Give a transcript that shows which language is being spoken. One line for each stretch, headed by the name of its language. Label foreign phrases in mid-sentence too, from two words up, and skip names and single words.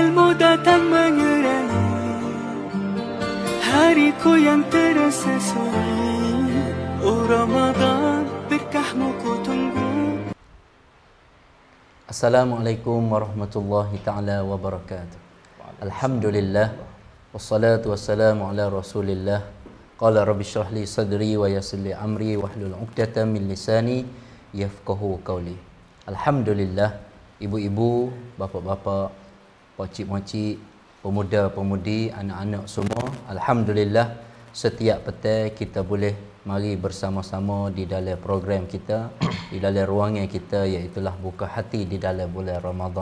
Malay: kau datang menyerangi hariku yang terasa sunyi. Oh Ramadan, berkahmu ku tunggu.
Arabic: السلام عليكم ورحمة الله تعالى وبركاته. الحمد لله، والصلاة والسلام على رسول الله. قال رب اشرح لي صدري ويسر لي أمري واحلل عقدة من لساني يفقهوا قولي.
Malay: Alhamdulillah, ibu-ibu, bapa-bapa, pakcik-makcik, pemuda-pemudi, anak-anak semua, alhamdulillah setiap petang kita boleh mari bersama-sama di dalam program kita, di dalam ruangan kita, iaitu buka hati di dalam bulan Ramadan.